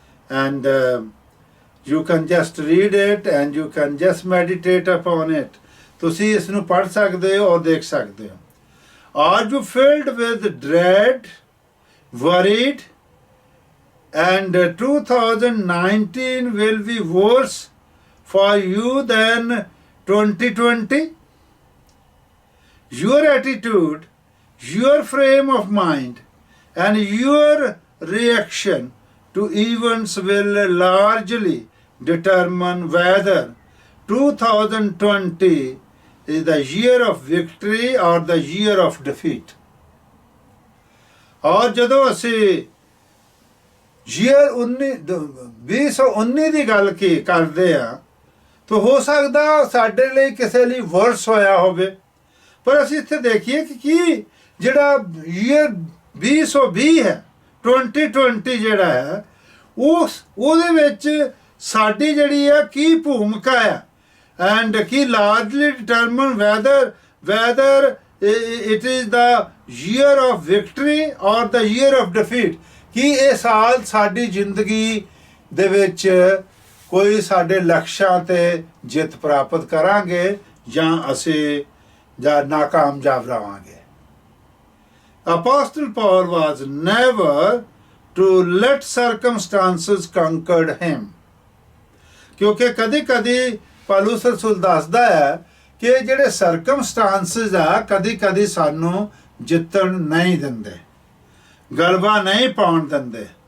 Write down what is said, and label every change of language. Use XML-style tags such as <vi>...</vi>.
<en>And you can just read it and you can just meditate upon it.</en> <pa>ਤੁਸੀਂ ਇਸ ਨੂੰ ਪੜ੍ਹ ਸਕਦੇ ਹੋ ਔਰ ਦੇਖ ਸਕਦੇ ਹੋ।</pa> <en>Are you filled with dread, worried, and 2019 will be worse for you than 2020? Your attitude, your frame of mind, and your reaction to events will largely determine whether 2020 is the year of victory or the year of defeat.</en> <pa>और ਜਦੋਂ ਅਸੀਂ year 2019 ਦੀ ਗੱਲ ਕੀ ਕਰਦੇ ਆ ਤਾਂ ਹੋ ਸਕਦਾ ਸਾਡੇ ਲਈ ਕਿਸੇ ਲਈ ਵਰਸ ਹੋਇਆ ਹੋਵੇ, ਪਰ ਅਸੀਂ ਇੱਥੇ ਦੇਖੀਏ ਕਿ ਕੀ ਜਿਹੜਾ year 2020 ਹੈ 2020 ਜਿਹੜਾ ਹੈ ਉਹਦੇ ਵਿੱਚ ਸਾਡੀ ਜਿਹੜੀ ਹੈ ਕੀ ਭੂਮਿਕਾ ਹੈ and Ki</pa> <en>largely determine whether it is the year of victory or the year of defeat.</en> <pa>ਕੀ ਇਹ ਸਾਲ ਸਾਡੀ ਜ਼ਿੰਦਗੀ ਦੇ ਵਿੱਚ ਕੋਈ ਸਾਡੇ ਲਕਸ਼ਾਂ ਤੇ ਜਿੱਤ ਪ੍ਰਾਪਤ ਕਰਾਂਗੇ ਜਾਂ ਅਸੀਂ ਜਾਂ ਨਾਕਾਮਯਾਬ ਰਹਾਂਗੇ।</pa> <en>Apostle Paul was never to let circumstances conquer him.</en> <pa>ਕਿਉਂਕਿ ਕਦੀ ਪੌਲੁਸ ਰਸੂਲ ਦੱਸਦਾ ਹੈ ਕਿ ਜਿਹੜੇ ਸਰਕਮਸਟੈਂਸਸ ਆ ਕਦੀ ਸਾਨੂੰ ਜਿੱਤਣ ਨਹੀਂ ਦਿੰਦੇ, ਗਲਬਾ ਨਹੀਂ ਪਾਉਣ ਦਿੰਦੇ।</pa>